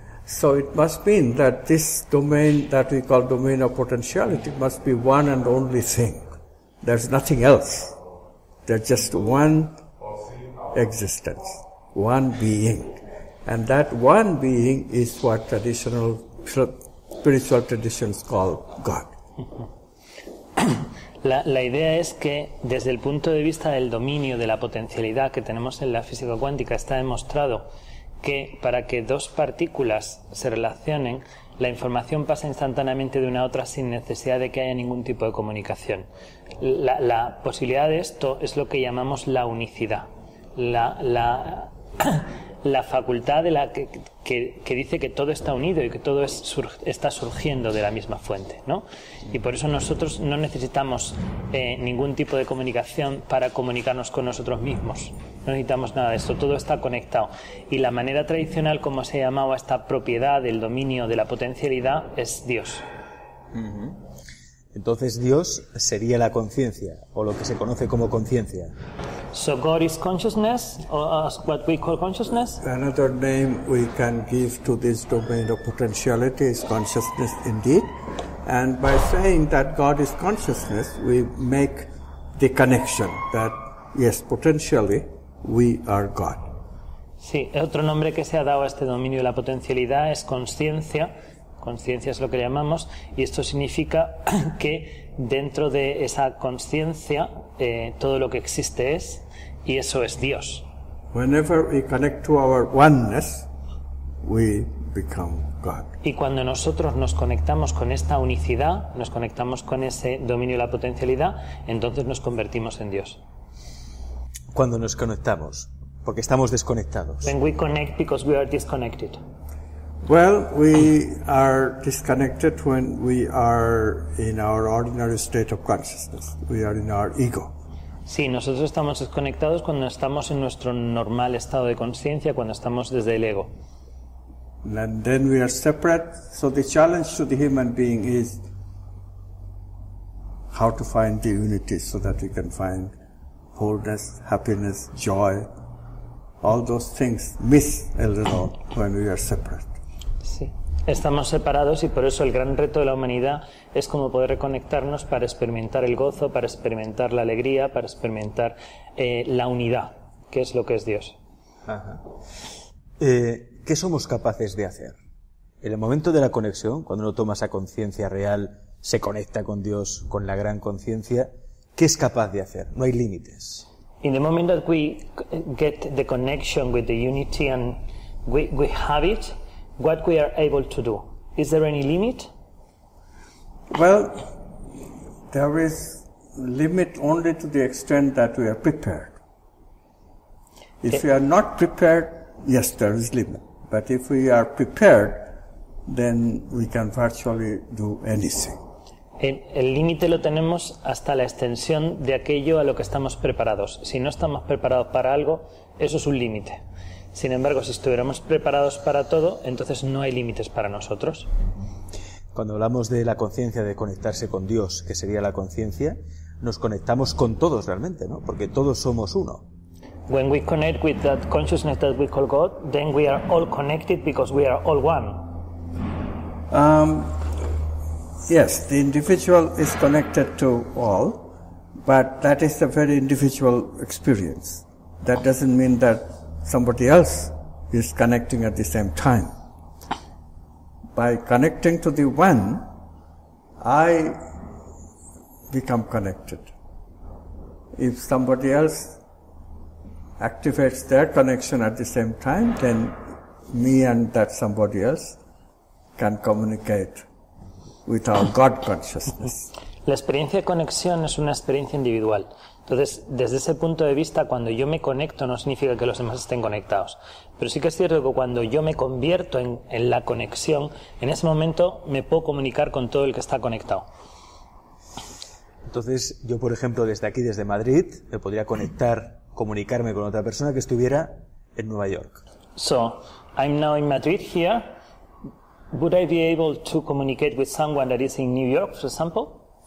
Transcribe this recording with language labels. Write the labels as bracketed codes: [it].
[en] So it must mean that this domain that we call domain of potentiality must be one and only thing. There's nothing else. There's just one existence, one being. And that one being is what traditional spiritual traditions call God. [es] La idea es que desde el punto de vista del dominio de la potencialidad que tenemos en la física cuántica está demostrado que para que dos partículas se relacionen, la información pasa instantáneamente de una a otra sin necesidad de que haya ningún tipo de comunicación. La posibilidad de esto es lo que llamamos la unicidad. La facultad de que dice que todo está unido y que todo está surgiendo de la misma fuente, ¿no? Y por eso nosotros no necesitamos ningún tipo de comunicación para comunicarnos con nosotros mismos. No necesitamos nada de esto, todo está conectado. Y la manera tradicional como se llamaba esta propiedad del dominio de la potencialidad es Dios. Entonces Dios sería la conciencia, o lo que se conoce como conciencia. [en] So God is consciousness, or what we call consciousness. Another name we can give to this domain of potentiality is consciousness indeed. And by saying that God is consciousness, we make the connection that, yes, potentially, we are God. [es] Sí, otro nombre que se ha dado a este dominio de la potencialidad es conciencia. Conciencia es lo que llamamos, y esto significa que dentro de esa conciencia todo lo que existe es, y eso es Dios. [en] Whenever we connect to our oneness, we become God. [es] Y cuando nosotros nos conectamos con esta unicidad, nos conectamos con ese dominio de la potencialidad, entonces nos convertimos en Dios. Cuando nos conectamos, porque estamos desconectados. [en] When we connect because we are disconnected. Well, we are disconnected when we are in our ordinary state of consciousness. We are in our ego. [es] Sí, nosotros estamos desconectados cuando estamos en nuestro normal estado de conciencia, cuando estamos desde el ego. [en] And then we are separate. So the challenge to the human being is how to find the unity so that we can find wholeness, happiness, joy. All those things miss a little when we are separate. [es] Sí, estamos separados y por eso el gran reto de la humanidad es cómo poder reconectarnos para experimentar el gozo, para experimentar la alegría, para experimentar la unidad, que es lo que es Dios. Ajá. ¿Qué somos capaces de hacer? En el momento de la conexión, cuando uno toma esa conciencia real, se conecta con Dios, con la gran conciencia, ¿qué es capaz de hacer? No hay límites. [en] In the moment that we get the connection with the unity and we have it, what we are able to do? Is there any limit? Well, there is limit only to the extent that we are prepared. If we are not prepared, yes, there is limit. But if we are prepared, then we can virtually do anything. [es] El límite lo tenemos hasta la extensión de aquello a lo que estamos preparados. Si no estamos preparados para algo, eso es un límite. Sin embargo, si estuviéramos preparados para todo, entonces no hay límites para nosotros. Cuando hablamos de la conciencia, de conectarse con Dios, que sería la conciencia, nos conectamos con todos realmente, ¿no? Porque todos somos uno. [en] When we connect with that consciousness that we call God, then we are all connected because we are all one. Yes, the individual is connected to all, but that is a very individual experience. That doesn't mean that somebody else is connecting at the same time. By connecting to the one, I become connected. If somebody else activates their connection at the same time, then me and that somebody else can communicate with our God consciousness. [es] La experiencia de conexión es una experiencia individual. Entonces, desde ese punto de vista, cuando yo me conecto no significa que los demás estén conectados. Pero sí que es cierto que cuando yo me convierto en la conexión, en ese momento me puedo comunicar con todo el que está conectado. Entonces, yo, por ejemplo, desde aquí, desde Madrid, me podría comunicarme con otra persona que estuviera en Nueva York. [en] So, I'm now in Madrid here. Would I be able to communicate with someone that is in New York, for example?